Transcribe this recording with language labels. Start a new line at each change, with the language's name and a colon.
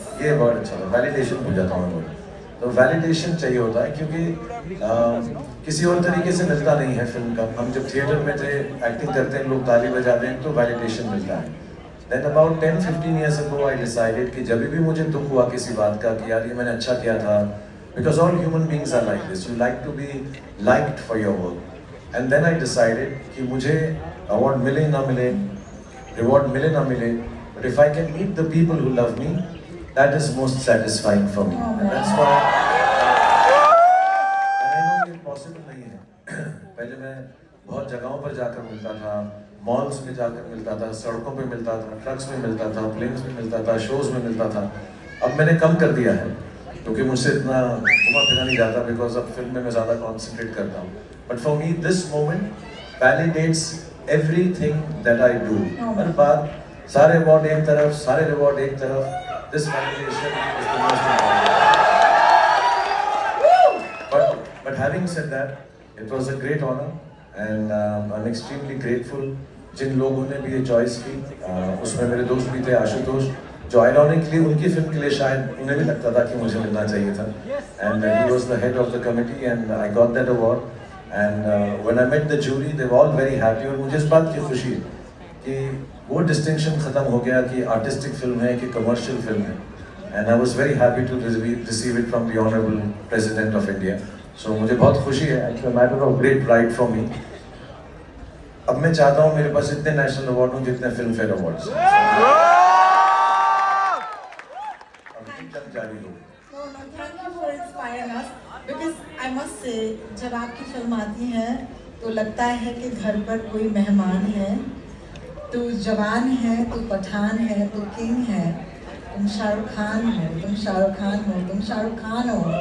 Hindi: ये वर्ड अच्छा था, वैलिडेशन भूल जाता हूँ. तो वैलिडेशन चाहिए होता है क्योंकि किसी और तरीके से मिलता नहीं है फिल्म का. हम जब थिएटर में थे एक्टिंग करते हैं, लोग ताली बजाते हैं, तो वैलिडेशन मिलता है.
English: Then about 10-15 years ago I decided
Hindi: कि जब भी मुझे दुख हुआ किसी बात का कि यार ये मैंने अच्छा किया था,
English: because all human beings are like this, you like to be liked for your work. And then I decided
Hindi: कि मुझे award मिले ना मिले,
English: reward मिले ना मिले, but if I can meet the people who love me, that is most satisfying for me. And that's why and I know
Hindi: ये possible नहीं है. पहले मैं बहुत जगहों पर जाकर मिलता था, मॉल्स में जाकर मिलता था, सड़कों पे मिलता था, ट्रक्स में मिलता था, प्लेन्स में मिलता था, शोज में मिलता था. अब मैंने कम कर दिया है क्योंकि मुझसे इतना घुमा फिरा नहीं जाता, बिकॉज अब फिल्म में मैं ज़्यादा कॉन्सेंट्रेट करता हूँ.
English: But for me this moment validates everything that I do.
Hindi: हर बात, सारे अवार्ड एक तरफ, सारे रिवॉर्ड एक तरफ,
English: This validation is the most important. But having said that, it was a great honour and I'm extremely grateful
Hindi: जिन लोगों ने भी ये चॉइस की. उसमें मेरे दोस्त भी थे, आशुतोष, जो आयरॉनिकली उनकी फिल्म के लिए शायद उन्हें भी लगता था कि मुझे मिलना चाहिए था.
English: And he was the head of the committee and I got that award. And when I met the jury, they were all very happy.
Hindi: और मुझे इस बात की खुशी है कि वो डिस्टिंक्शन ख़त्म हो गया कि आर्टिस्टिक फिल्म है कि कमर्शियल फिल्म है.
English: And I was very happy to receive it from the Honorable President of India.
Hindi: So मुझे बहुत खुशी है.
English: It's a matter of great pride for me.
Hindi: अब मैं चाहता हूँ मेरे पास इतने नेशनल अवार्ड हों जितने फिल्म फेयर अवार्ड्स. जारी हो.
English: No, thank you for inspiring us. Because I must say,
Hindi: जब आपकी फिल्म आती है तो लगता है कि घर पर कोई मेहमान है. तू जवान है, तू पठान है, तू किंग है, तुम शाहरुख खान हो, तुम शाहरुख खान हो, तुम शाहरुख खान हो.